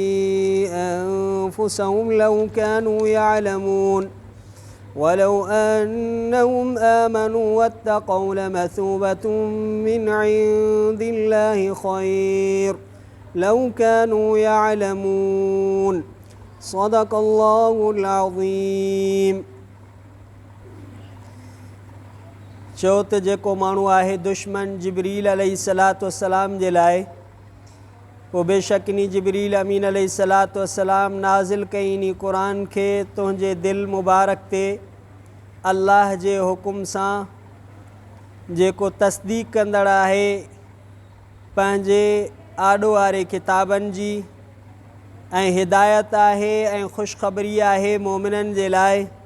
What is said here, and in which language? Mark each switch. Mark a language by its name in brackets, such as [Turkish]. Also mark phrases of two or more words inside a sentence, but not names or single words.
[Arabic] أنفسهم لو كانوا يعلمون ولو أنهم آمنوا واتقوا لمثوبة من عند الله خير لو كانوا يعلمون صدق الله العظيم [Sindhi] चो त जेको माण्हू आहे दुश्मन जिब्रील [Arabic] عليه الصلاة والسلام [Sindhi] जे लाइ पोइ बेशक इन जिब्रील अमीन [Arabic] عليه الصلاة والسلام [Sindhi] नाज़िल कई इन क़ुरान खे तुंहिंजे दिलि मुबारक ते अल्लाह जे हुकुम सां जेको तस्दीक़ कंदड़ आहे पंहिंजे आॾो वारे किताबनि जी ऐं हिदायत आहे ऐं ख़ुशख़बरी आहे मोमिननि जे लाइ